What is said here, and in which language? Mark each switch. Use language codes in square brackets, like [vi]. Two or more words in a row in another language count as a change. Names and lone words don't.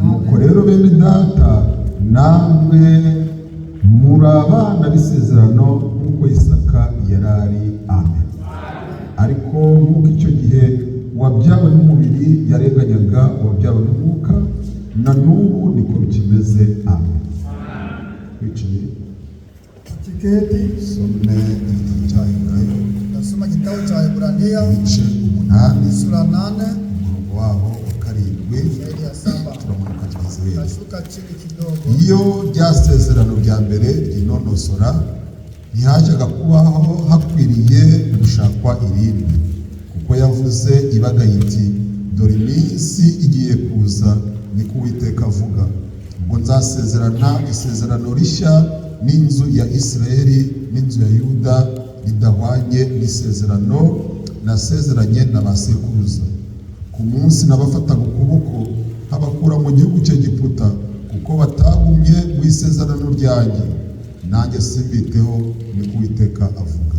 [rw] Nuko rero bene data, namwe muri abana b'isezerano nk'uko Isaka yarari. Amen. Ariko nk'uko icyo gihe wabyawe n'umubiri yarenganyaga wabyawe n'umwuka, na n'ubu niko bikimeze. Amen. Wicaye [sw] Kiketi [rw] some igitabo cya Ibrayo. [sw] nasoma kitabu cha Waebrania [rw] Ibice 8 [sw] sura 8 [rw] umurongo waho wa 7 [sw] shairi ya 7. [rw] turamanuka tugeze. [sw] Tashuka chini kidogo. [rw] Iyo ryasezerano rya mbere ryinonosora, ntihajyaga kubaho hakwiriye gushakwa irindi, kuko yavuze ibaga iti, dore iminsi igiye kuza, niko Uwiteka avuga, ubwo nzasezerana isezerano rishya n'inzu ya Isirayeli n'inzu ya Yuda ridahwanye n'isezerano nasezeranye na ba sekuruza, ku munsi nabafataga ukuboko habakura mu gihugu cy'Egiputa, kuko batagumye mu isezerano ryanjye, nanjye simbiteho, niko Uwiteka avuga.